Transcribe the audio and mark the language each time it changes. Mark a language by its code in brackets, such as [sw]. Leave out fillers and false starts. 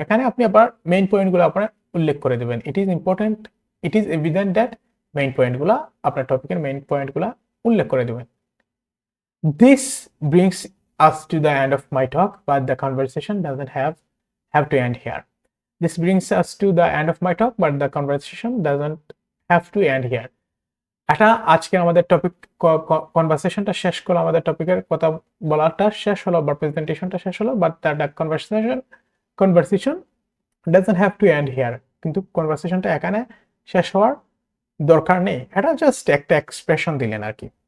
[bn] এখানে আপনি আবার মেইন পয়েন্টগুলো আপনার উল্লেখ করে দেবেন। [en] it is important, it is evident that [bn] main পয়েন্টগুলো, আপনার টপিকের মেইন পয়েন্টগুলো উল্লেখ করে দেবেন। [en] This brings us to the end of my talk, but the conversation doesn't have to end here. This brings us to the end of my talk, but the conversation doesn't have to end here. [bn] এটা আজকে আমাদের topic কনভারসেশনটা শেষ করলো, আমাদের টপিকের কথা বলাটা শেষ হলো বা প্রেজেন্টেশনটা শেষ হলো, [en] But the conversation doesn't have to end here. [bn] কিন্তু কনভারসেশনটা এখানে শেষ হওয়ার দরকার নেই, এটা জাস্ট একটা এক্সপ্রেশন দিলেন আর কি।